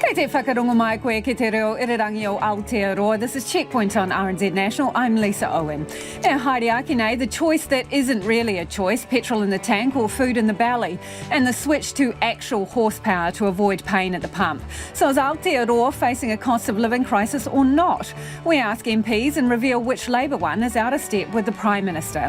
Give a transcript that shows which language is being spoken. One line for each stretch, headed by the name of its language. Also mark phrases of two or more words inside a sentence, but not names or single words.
Māori: whakarongo mai koe ki te reo irirangi o Aotearoa.
English: This is Checkpoint on RNZ National. I'm Lisa Owen. Now,
Māori: haere ake nei,
English: the choice that isn't really a choice, petrol in the tank or food in the belly, and the switch to actual horsepower to avoid pain at the pump. So is Aotearoa facing a cost of living crisis or not? We ask MPs and reveal which Labour one is out of step with the Prime Minister.